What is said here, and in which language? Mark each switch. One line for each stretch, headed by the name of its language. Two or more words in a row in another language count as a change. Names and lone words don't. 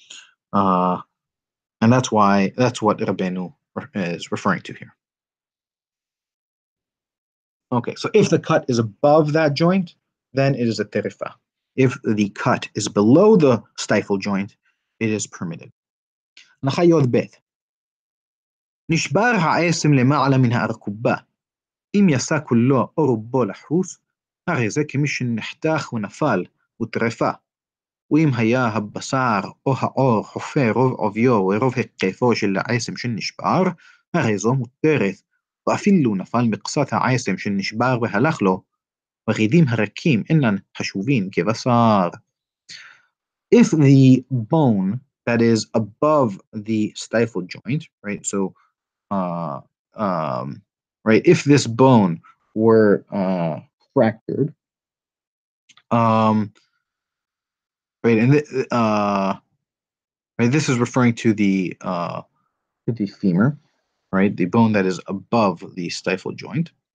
English: And that's what Rabbeinu is referring to here. Okay, so if the cut is above that joint, then it is a terifa. If the cut is below the stifle joint, it is permitted. نخيض بيت نشبار
Hebrew: העצם למעלה מן הארכובה אם יעשה כולו או רובו לחוס הרי זה כמי שנחתך ונפל וטרפה ואם היה הבשר או העור חופר רוב עוביו ורוב היקפו של העצם שנשבר הרי זו מותרת ואפילו נפל מקצת העצם שנשבר והלך לו ורידים הרכים אינן חשובים כבשר.
English: If the bone that is above the stifle joint, right? So, right, if this bone were fractured, right, and right, this is referring to the femur, right, the bone that is above the stifle joint.